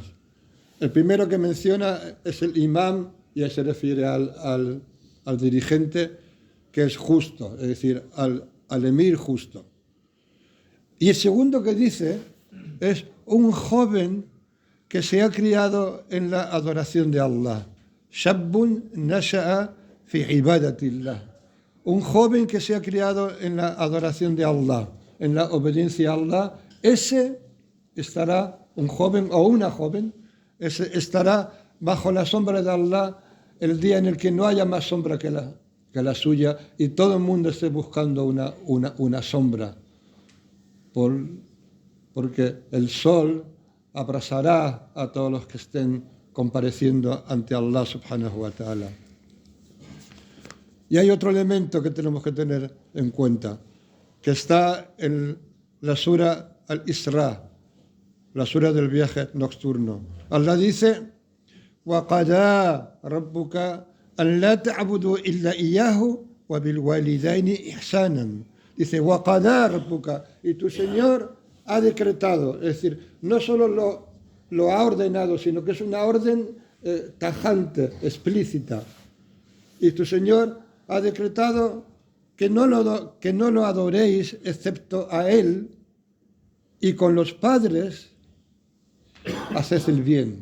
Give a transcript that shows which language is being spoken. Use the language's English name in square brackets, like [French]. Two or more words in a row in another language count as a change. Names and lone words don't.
[Spanish] El primero que menciona es el imam, y ahí se refiere al dirigente que es justo, es decir, al emir justo. Y el segundo que dice es un joven que se ha criado en la adoración de Allah. [Arabic] شاب نشأ في عبادة الله. [Spanish] Un joven que se ha criado en la adoración de Allah, en la obediencia a Allah, ese estará, un joven o una joven, ese estará bajo la sombra de Allah el día en el que no haya más sombra que la suya y todo el mundo esté buscando una sombra. Porque el sol abrasará a todos los que estén compareciendo ante Allah [Arabic] سبحانه وتعالى. [Spanish] Y hay otro elemento que tenemos que tener en cuenta, que está en la sura Al-Isra, la sura del viaje nocturno. Allah dice, [Arabic] وَقَضَى رَبُّكَ أَنْ لَا تَعْبُدُوا إِلَّا إِيَّاهُ وَبِالْوَالِدَيْنِ إِحْسَانًا. Dice, وَقَضَى رَبُّكَ, [Spanish] y tu Señor ha decretado, es decir, no solo lo ha ordenado, sino que es una orden tajante, explícita. Y tu Señor ha decretado que no lo adoréis excepto a Él, y con los padres haced el bien.